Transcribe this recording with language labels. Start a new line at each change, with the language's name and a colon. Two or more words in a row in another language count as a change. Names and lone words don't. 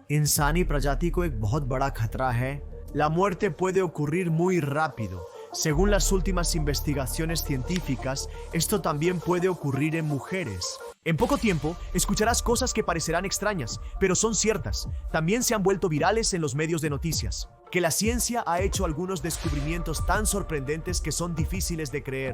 Hindi: इंसानी प्रजाति को एक बहुत बड़ा खतरा है।
Spanish: La muerte puede ocurrir muy rápido. Según las últimas investigaciones científicas, esto también puede ocurrir en mujeres. En poco tiempo, escucharás cosas que parecerán extrañas, pero son ciertas. También se han vuelto virales en los medios de noticias. Que la ciencia ha hecho algunos descubrimientos tan sorprendentes que son difíciles de creer.